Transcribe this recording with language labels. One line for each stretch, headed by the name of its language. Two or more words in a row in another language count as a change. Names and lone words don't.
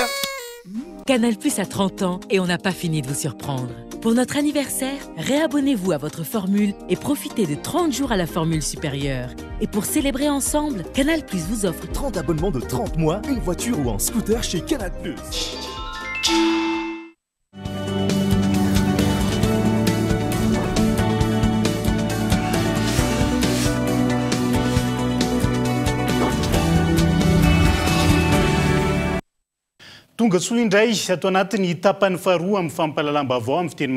French: Canal+ a 30 ans et on n'a pas fini de vous surprendre. Pour notre anniversaire, réabonnez-vous à votre formule et profitez de 30 jours à la formule supérieure. Et pour célébrer ensemble, Canal+ vous offre 30 abonnements de 30 mois, une voiture ou un scooter chez Canal+.
Malagasy: Tonga soa indray ato anatiny tapany faharoa amin'ny fampahalalam-baovao amin'ny fiteny